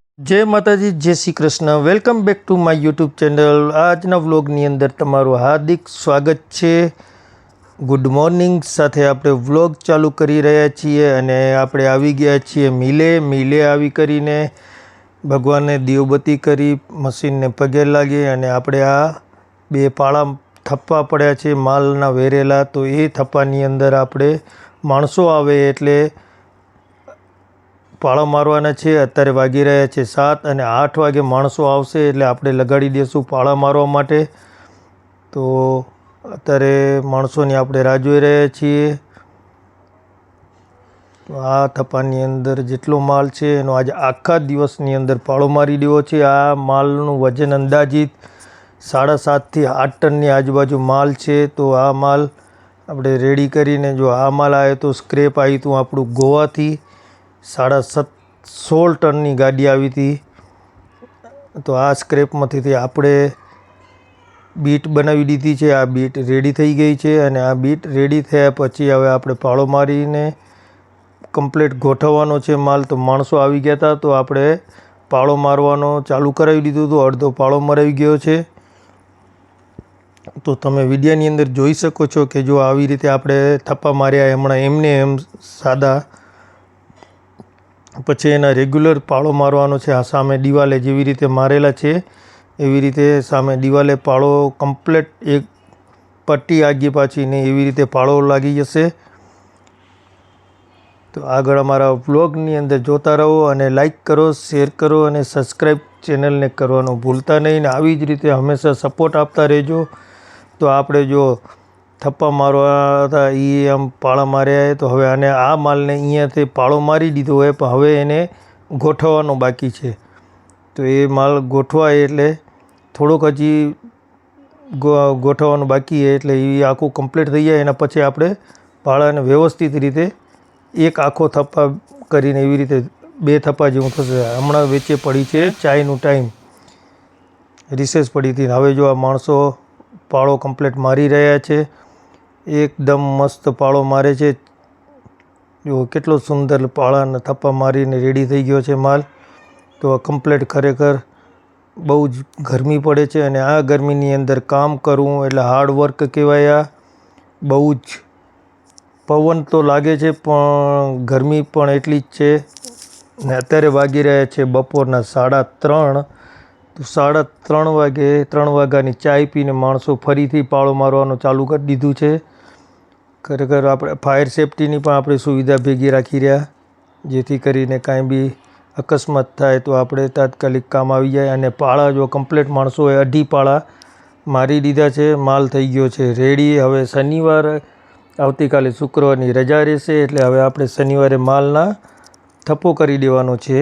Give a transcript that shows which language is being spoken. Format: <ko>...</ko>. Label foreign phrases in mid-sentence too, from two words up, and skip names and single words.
<gu>જય માતાજી, જય શ્રી કૃષ્ણ।</gu> <en>Welcome back to my YouTube channel.</en> <gu>આજના વ્લોગની અંદર તમારું હાર્દિક સ્વાગત હૈ।</gu> <en>Good morning.</en> <gu>સાથે આપણે વ્લોગ ચાલુ કરી રહ્યા છીએ અને આપણે આવી ગયા છીએ મિલે આવી કરીને ભગવાનને દીવબત્તી કરી મશીનને પગે લાગી અને આપણે આ બે પાળા થપ્પા પડ્યા છે માલના વેરેલા, તો એ થપ્પાની અંદર આપણે માણસો આવે એટલે પાળા મારવાના છે। અત્યારે વાગી રહ્યા છે 7 અને 8 વાગે માણસો આવશે એટલે આપણે લગાડી દેશું પાળા મારવા માટે। તો અત્યારે માણસોની આપણે રાહ જોઈ રહ્યા છીએ। આ થપ્પાની અંદર જેટલો માલ છે એનો આજ આખા દિવસની અંદર પાળો મારી દેવો છે। આ માલનું વજન અંદાજિત 7.5 થી 8 ટનની આજુબાજુ માલ છે। તો આ માલ આપણે રેડી કરીને જો આ માલ આવ્યો તો સ્ક્રેપ આવ્યું હતું આપણું ગોવાથી 16.5 ટનની ગાડી</gu> <hi>आई थी।</hi> <gu>તો આ સ્ક્રેપમાંથી આપણે બીટ બનાવી દીધી છે। આ બીટ રેડી થઈ ગઈ છે અને આ બીટ રેડી થયા પછી હવે આપણે પાળો મારીને કમ્પ્લીટ ગોઠવવાનો છે માલ। તો માણસો આવી ગયા થા તો આપણે પાળો મારવાનો ચાલુ કરાવી દીધું હતું। અર્ધો પાળો મરાવી ગયો છે। તો તમે વિડિયોની અંદર જોઈ શકો છો કિ જો આવી રીતે આપણે થપ્પા માર્યા હમણાં એમને એમ સાદા પછી એના રેગ્યુલર પાળો મારવાનો છે। આ સામે દીવાલે જેવી રીતે મારેલા છે એવી રીતે સામે દીવાલે પાળો કમ્પ્લીટ એક પટ્ટી આગે પાછી ને એવી રીતે પાળો લાગી જશે। તો આગળ અમારા વ્લોગની અંદર જોતા રહો અને લાઇક કરો, શેર કરો અને સબ્સ્ક્રાઇબ ચેનલને કરવાનો ભૂલતા નહીં। આવી જ રીતે હમેશા સપોર્ટ આપતા રહેજો। તો આપણે જો થપ્પા મારવા થા યે આમ પાળા માર્યા હૈ, તો હવે આને આ માલને અહીંયાથી પાળો મારી દીધો હૈ પણ હવે એને ગોઠવવાનો બાકી છે। તો યે માલ ગોઠવાય એટલે થોડોક હજી ગોઠવવાનો બાકી હૈ એટલે એ આખું કમ્પ્લીટ થઈ જાય એના પછી આપણે પાળાને વ્યવસ્થિત રીતે એક આખો થપ્પા કરીને એવી રીતે 2 થપ્પા જેવું થશે। હમણાં વેચે પડી છે ચાયનો ટાઇમ, રિસેસ</gu> <hi>पड़ी थी।</hi> <gu>હવે જો આ માણસો પાળો કમ્પ્લીટ મારી રહ્યા છે। એકદમ મસ્ત પાળો મારે છે। જો કેટલો સુંદર પાળાને થપ્પા મારીને રેડી થઈ ગયો છે માલ। તો કમ્પ્લીટ ખરેખર બહુ જ ગરમી પડે છે અને આ ગરમીની અંદર કામ કરવું એટલે</gu> <en>hard work</en> <gu>કહેવાય। આ બહુ જ પવન તો લાગે છે પણ ગરમી પણ એટલી જ છે ને અત્યારે વાગી રહ્યા છે બપોરના 3:30। તો 3:30 વાગે 3 વાગ્યાની ચાય પીને માણસો ફરીથી પાળો મારવાનો ચાલુ કરી દીધું છે। ખરેખર આપણે ફાયર સેફટીની પણ આપણે સુવિધા ભેગી રાખી રહ્યા, જેથી કરીને કાંઈ બી અકસ્માત થાય તો આપણે તાત્કાલિક કામ આવી જાય। અને પાળા જો કમ્પ્લીટ માણસોએ 2.5 પાળા મારી દીધા છે। માલ થઈ ગયો છે રેડી। હવે શનિવાર આવતીકાલે શુક્રવારની રજા રહેશે એટલે હવે આપણે શનિવારે માલના થપ્પો કરી દેવાનો છે।</gu>